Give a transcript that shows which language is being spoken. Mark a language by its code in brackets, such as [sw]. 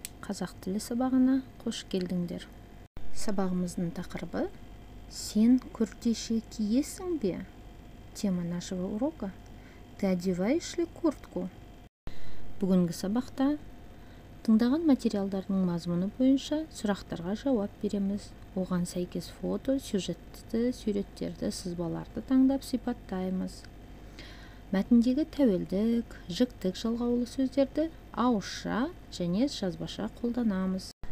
[kk] Қазақ тілі сабағына қош келдіңдер. Сабағымыздың тақырыбы «Сен күртеше киесің бе?» [ru] Тема нашего урока «Ты одеваешь ли куртку?» [kk] Бүгінгі сабақта тыңдаған материалдардың мазмұны бойынша сұрақтарға жауап береміз. Оған сәйкес фото, сюжетті суреттерді, сызбаларды таңдап сипаттаймыз. Мәтіндегі тәуелдік, жіктік жалғаулы сөздерді ауызша және жазбаша қолданамыз.